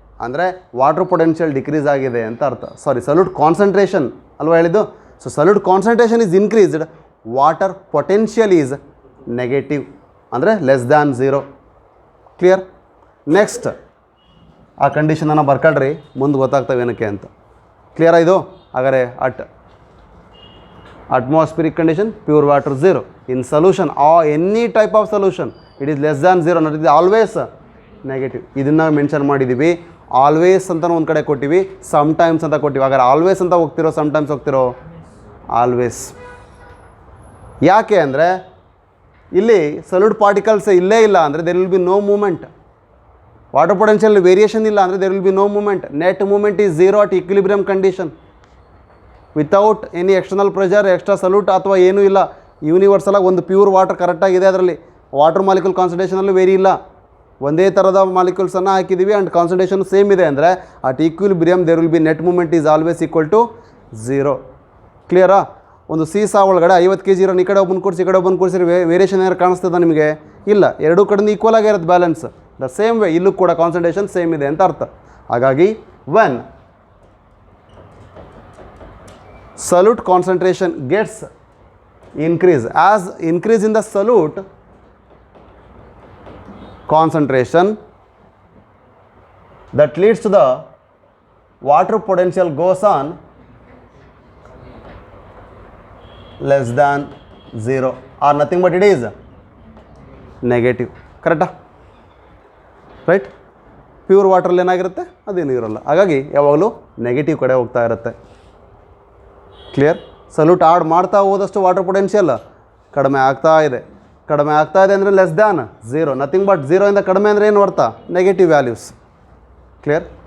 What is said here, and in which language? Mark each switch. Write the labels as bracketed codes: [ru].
[kn] ಅಂದರೆ water potential decrease ಆಗಿದೆ ಅಂತ ಅರ್ಥ. ಸಾರಿ, ಸಲ್ಯೂಟ್ ಕಾನ್ಸಂಟ್ರೇಷನ್ ಅಲ್ವಾ ಹೇಳಿದ್ದು. [en] So solute concentration is increased, water potential is negative, ಅಂದರೆ less than 0. Clear? [kn] ನೆಕ್ಸ್ಟ್ ಆ ಕಂಡೀಷನನ್ನು ಬರ್ಕೊಳ್ರಿ, ಮುಂದೆ ಗೊತ್ತಾಗ್ತವೆ ಏನಕ್ಕೆ ಅಂತ. ಕ್ಲಿಯರಾ ಇದು? [en] ಹಾಗಾದರೆ atmospheric condition, pure water 0. In solution or any type of solution, it is less than 0, not it is always negative. [kn] ಇದನ್ನು mention ಮಾಡಿದ್ದೀವಿ. ಆಲ್ವೇಸ್ ಅಂತ ಒಂದು ಕಡೆ ಕೊಟ್ಟಿವಿ, ಸಮ್ಟೈಮ್ಸ್ ಅಂತ ಕೊಟ್ಟಿವಿ. ಹಾಗಾದ್ರೆ ಆಲ್ವೇಸ್ ಅಂತ ಹೋಗ್ತಿರೋ ಸಮ್ಟೈಮ್ಸ್ ಹೋಗ್ತಿರೋ? ಆಲ್ವೇಸ್. ಯಾಕೆ ಅಂದರೆ ಇಲ್ಲಿ [en] solute particles [kn] ಇಲ್ಲೇ ಇಲ್ಲ ಅಂದರೆ [en] There will be no movement. Water potential variation [kn] ಇಲ್ಲ ಅಂದರೆ [en] There will be no movement. Net movement is 0 at equilibrium condition. Without any external pressure, [kn] extra salute ಅಥವಾ ಏನೂ ಇಲ್ಲ. ಯೂನಿವರ್ಸಲಾಗಿ ಒಂದು ಪ್ಯೂರ್ ವಾಟರ್ ಕರೆಕ್ಟಾಗಿದೆ. ಅದರಲ್ಲಿ ವಾಟರ್ ಮಾಲಿಕ್ಯೂಲ್ ಕಾನ್ಸಂಟ್ರೇಷನಲ್ಲೂ ವೇರಿ ಇಲ್ಲ. ಒಂದೇ ಥರದ ಮಾಲಿಕ್ಯೂಲ್ಸನ್ನು ಹಾಕಿದ್ದೀವಿ ಆ್ಯಂಡ್ ಕಾನ್ಸಂಟ್ರೇಷನ್ ಸೇಮ್ ಇದೆ ಅಂದರೆ [en] At equilibrium there will be net movement is always equal to 0. [kn] ಕ್ಲಿಯರಾ? ಒಂದು ಸೀಸಾ ಒಳಗಡೆ 50 kg ಇರೋ ಈ ಕಡೆ ಒಬ್ಬನ ಕೂರಿಸಿ ಈ ಕಡೆ ಒಬ್ಬನ ಕೂರಿಸಿ ವೇರಿಯೇಷನ್ ಏನಾರು ಕಾಣಿಸ್ತದ ನಿಮಗೆ? ಇಲ್ಲ. ಎರಡೂ ಕಡೆಯಿಂದ ಈಕ್ವಲ್ ಆಗಿರುತ್ತೆ ಬ್ಯಾಲೆನ್ಸ್. [en] the same way [kn] ಇಲ್ಲೂ ಕೂಡ ಕಾನ್ಸಂಟ್ರೇಷನ್ ಸೇಮ್ ಇದೆ ಅಂತ ಅರ್ಥ. [en] ಹಾಗಾಗಿ when solute concentration gets increase, as increase in the solute concentration that leads to the water potential goes on less than 0 or nothing but it is negative. [kn] ಕರೆಕ್ಟಾ? Right? Pure ವಾಟ್ರಲ್ಲಿ ಏನಾಗಿರುತ್ತೆ? ಅದೇನು ಇರೋಲ್ಲ. ಹಾಗಾಗಿ ಯಾವಾಗಲೂ ನೆಗೆಟಿವ್ ಕಡೆ ಹೋಗ್ತಾ ಇರುತ್ತೆ. ಕ್ಲಿಯರ್? ಸಲ್ಯೂಟ್ ಆಡ್ ಮಾಡ್ತಾ ಹೋದಷ್ಟು ವಾಟರ್ ಪೊಟೆನ್ಷಿಯಲ್ ಕಡಿಮೆ ಆಗ್ತಾ ಇದೆ. ಕಡಿಮೆ ಆಗ್ತಾ ಇದೆ ಅಂದರೆ [en] less than 0, nothing but 0 [kn] ಇಂದ ಕಡಿಮೆ ಅಂದರೆ ಏನು ಅರ್ಥ? Negative values. ಕ್ಲಿಯರ್?